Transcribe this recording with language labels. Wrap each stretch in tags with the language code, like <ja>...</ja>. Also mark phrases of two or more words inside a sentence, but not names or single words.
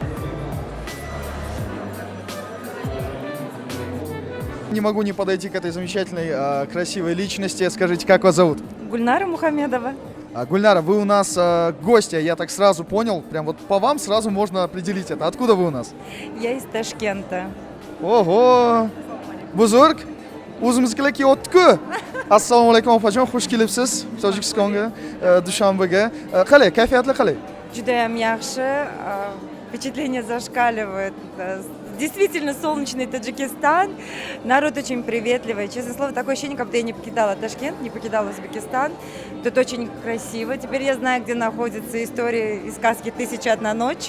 <ru>Не могу не подойти к этой замечательной, красивой личности. Скажите, как вас зовут? Гульнара Мухамедова. Гульнара, вы у нас гостья, я так сразу понял. Прям вот по вам сразу можно определить это. Откуда вы у нас? Я из Ташкента. Ого!</ru> <uz>Buzurg, o'zimiznikilarga o'tdi-ku. Assalomu alaykum opajon, xush kelibsiz Tojikistonga, Dushanbega. Qalay, kayfiyatlar qalay? Judayam yaxshi.</uz> <ru>Впечатление зашкаливает. Действительно солнечный Таджикистан. Народ очень приветливый. Честное слово, такое ощущение, как будто я не покидала Ташкент, не покидала Узбекистан. Тут очень красиво. Теперь я знаю, где находится история из сказки «1001 ночь».</ru>